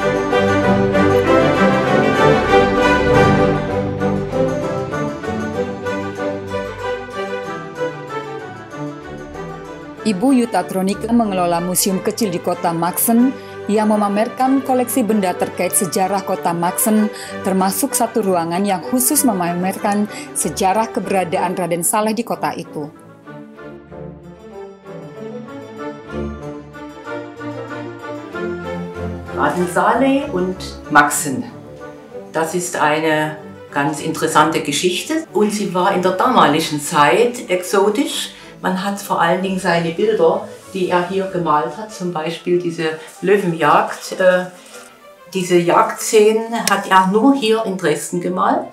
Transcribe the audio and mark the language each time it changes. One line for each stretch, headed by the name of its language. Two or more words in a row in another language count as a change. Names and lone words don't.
Indonesian: Ibu Yuta Tronika mengelola museum kecil di kota Maxen yang memamerkan koleksi benda terkait sejarah kota Maxen, termasuk satu ruangan yang khusus memamerkan sejarah keberadaan Raden Saleh di kota itu.
German: Raden Saleh und Maxen. Das ist eine ganz interessante Geschichte und sie war in der damaligen Zeit exotisch. Man hat vor allen Dingen seine Bilder, die er hier gemalt hat, zum Beispiel diese Löwenjagd. Diese Jagdszenen hat er nur hier in Dresden gemalt.